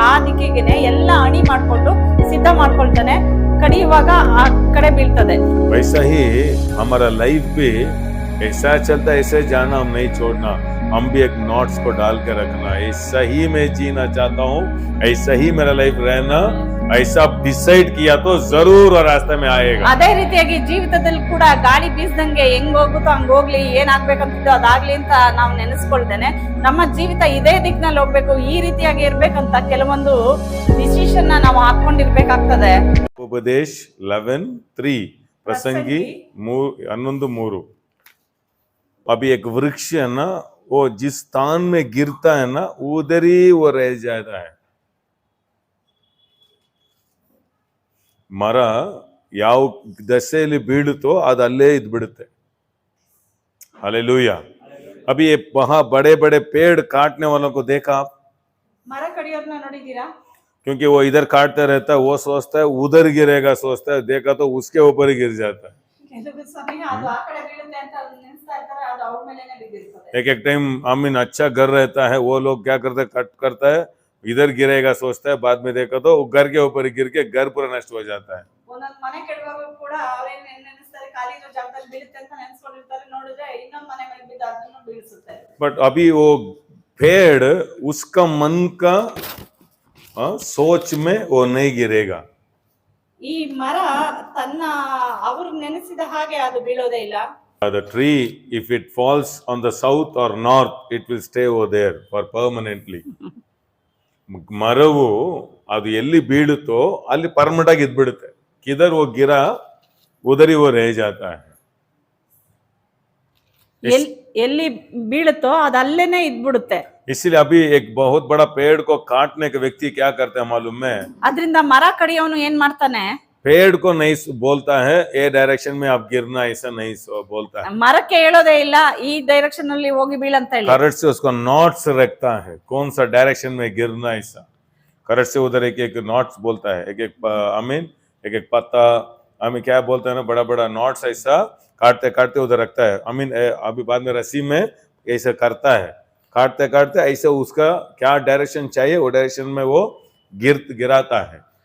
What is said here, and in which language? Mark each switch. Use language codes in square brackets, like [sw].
[kn] ಆ ದಿಕ್ಕಿಗೆ ಎಲ್ಲ ಅಣಿ ಮಾಡ್ಕೊಂಡು ಸಿದ್ಧ ಮಾಡ್ಕೊಳ್ತಾನೆ. ಕಡಿಯುವಾಗ ಆ ಕಡೆ ಬೀಳ್ತದೆ. [hi] वैसा ही हमारा लाइफ भी ऐसा चलता है, ऐसे जाना हम नहीं छोड़ना. हम भी एक नोट्स को डाल के रखना. ऐसा ही मैं जीना चाहता हूँ, ऐसा ही मेरा लाइफ रहना, ऐसा डिसाइड किया तो जरूर रास्ते में आएगा. [kn] ಅದೇ ರೀತಿಯಾಗಿ ಜೀವಿತದಲ್ಲಿ ಕೂಡ ಗಾಳಿ ಬೀಸ್ದಂಗೆ ಹೆಂಗ್ ಹೋಗುತ್ತೋ ಹಂಗ ಹೋಗ್ಲಿ, ಏನ್ ಆಗ್ಬೇಕಂತಿದ್ದೋ ಅದಾಗ್ಲಿ ಅಂತ ನಾವು ನೆನೆಸ್ಕೊಳ್ತೇನೆ. ನಮ್ಮ ಜೀವಿತ ಇದೇ ದಿಕ್ಕಿನಲ್ಲಿ ಹೋಗ್ಬೇಕು, ಈ ರೀತಿಯಾಗಿ ಇರ್ಬೇಕಂತ ಕೆಲವೊಂದು ಡಿಸಿಷನ್ ನಾವು ಹಾಕೊಂಡಿರ್ಬೇಕಾಗ್ತದೆ. [hi] उपदेश 11:3 प्रसंगी 11:3. अभी एक वृक्ष है ना, वो जिस स्थान में गिरता है ना उधर ही वो रह जाता है. [kn] ಮರ ಯಾವ ದಶೆಯಲ್ಲಿ ಬೀಳುತ್ತೋ ಅದು ಅಲ್ಲೇ ಇದ್ ಬಿಡುತ್ತೆ. [hi] हालेलुया. अभी ये वहां बड़े बड़े पेड़ काटने वालों को देखा आप? [kn] ಮರ ಕಡಿಯೋರ್ನ ನೋಡಿದೀರಾ? [hi] क्योंकि वो इधर काटता रहता है, वो सोचता है उधर गिरेगा, सोचता है, देखा तो उसके ऊपर ही गिर जाता है. [kn] ಕೆಲವು ಸಮಯ ಅದು ಆ ಕಡೆ ಬೀಳುತ್ತೆ ಅಂತ ನೆನೆಸ್ತಾ ಇರ್ತಾರೆ, ಅದು ಅವ್ರ ಮೇಲೇನೆ ಬಿದ್ದಿರ್ತದೆ. [hi] एक एक टाइम आमीन अच्छा घर रहता है, वो लोग क्या करते हैं, कट करता है, इधर गिरेगा सोचता है, बाद में देखा तो घर के ऊपर ही गिर के घर पूरा नष्ट हो जाता है. [kn] ಒಂದೊಂದು ಮನೆ ಕೆಡವಾಗ ಕೂಡ ಅವ್ರೇನ್ ನೆನೆಸ್ತಾರೆ, ಖಾಲಿ ಇರೋ ಜಾಗದಲ್ಲಿ ಬೀಳುತ್ತೆ ಅಂತ ನೆನೆಸ್ಕೊಂಡಿರ್ತಾರೆ. ನೋಡಿದ್ರೆ ಇನ್ನೊಂದು ಮನೆ ಮೇಲೆ ಬಿದ್ದು ಅದನ್ನು ಬೀಳಿಸುತ್ತೆ. [hi] बट अभी वो पेड़ उसका मन का सोच में वो नहीं गिरेगा. [kn] ಈ ಮರ ತನ್ನ ಅವರು ನೆನೆಸಿದ ಹಾಗೆ ಅದು ಬೀಳೋದೇ ಇಲ್ಲ. [en] The tree, if it falls on the south or north, it will stay over there for permanently. [kn] ಮರವು ಅದು ಎಲ್ಲಿ ಬೀಳುತ್ತೋ ಅಲ್ಲಿ ಪರ್ಮನೆಂಟ್ ಆಗಿ ಇದ್ಬಿಡುತ್ತೆ. [hi] ಕಿದರ್ वो गिरा उधर ही वो रह जाता है. [kn] ಎಲ್ಲಿ ಬೀಳುತ್ತೋ ಅದು ಅಲ್ಲೇನೆ ಇದ್ಬಿಡುತ್ತೆ. [hi] इसलिए अभी एक बहुत बड़ा पेड़ को काटने के व्यक्ति क्या करते हैं मालूम है? [kn] ಅದರಿಂದ ಮರ ಕಡಿಯೋನು ಏನ್ ಮಾಡ್ತಾನೆ, [hi] पेड़ को नहीं बोलता है ये डायरेक्शन में आप गिरना, ऐसा नहीं बोलता है. [kn] ಮರಕ್ಕೆ ಹೇಳೋದೇ ಇಲ್ಲ ಈ ಡೈರೆಕ್ಷನ್ ಅಲ್ಲಿ ಹೋಗಿ ಬೀಳಂತ ಹೇಳಿ. [hi] करंट से उसको नॉट्स रखता है, कौन सा डायरेक्शन में गिरना, ऐसा करंट से उधर एक एक नॉट्स बोलता है, एक एक आमीन, एक एक पत्ता हमें क्या बोलते हैं ना, बड़ा बड़ा नॉट्स ऐसा काटते काटते उधर रखता है. आमीन. अभी बाद में रस्सी में ऐसा करता है, काटते काटते ऐसे उसका क्या डायरेक्शन चाहिए वो डायरेक्शन में वो गिराता है.